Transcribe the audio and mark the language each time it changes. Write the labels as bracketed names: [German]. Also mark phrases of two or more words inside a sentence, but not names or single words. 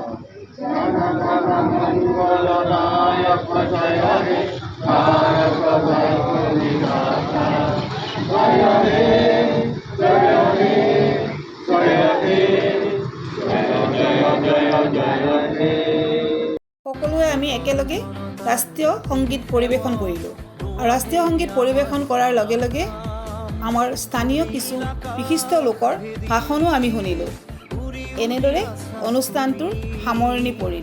[Bangla] জন গণ মঙ্গল নায়ক জয় হে, ভারত ভাগ্য বিধাতা। জয় হে জয় হে জয় হে জয় জয় জয় হে। [Assamese] সকলোৱে আমি একেলগে ৰাষ্ট্ৰীয় সংগীত পৰিৱেশন কৰিলোঁ। আৰু ৰাষ্ট্ৰীয় সংগীত পৰিৱেশন কৰাৰ লগে লগে আমাৰ স্থানীয় কিছু বিশিষ্ট লোকৰ ভাষণো আমি শুনিলোঁ। এনেদৰে অনুষ্ঠানটোৰ সামৰণি পৰিল।